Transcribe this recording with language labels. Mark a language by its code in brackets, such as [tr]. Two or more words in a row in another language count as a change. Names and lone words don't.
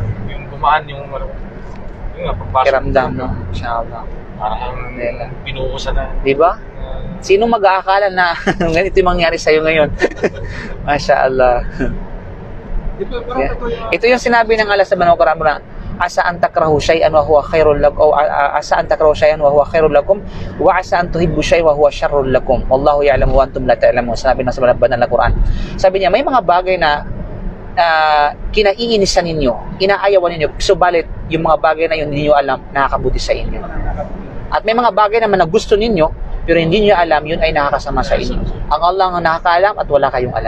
[tl] Yung gumaan yung yun nga, pagpasok. Kiramdam, no? Masyaallah. Parang pinuusan na. Diba? Sino mag-aakala na ganito yung mangyari sa'yo ngayon? Masyaallah. Ito yung sinabi ng Allah sa Banal Quran na [ar] عسى أن تكرهوا شيئا وهو خير لكم عسى أن تكرهوا شيئا وهو خير لكم وعسى أن تحبوا شيئا وهو شر لكم. والله يعلم وأنتم لا تعلمون. [tl] Sabi ng sa Banal Quran. Sabi niya, may mga bagay na kinaiinisan ninyo, inaayawan ninyo, subalit yung mga bagay na yun hindi nyo alam, nakakabuti sa inyo. At may mga bagay naman na gusto ninyo, pero hindi nyo alam, yun ay nakakasama sa inyo. Ang Allah ang nakakaalam at wala kayong alam.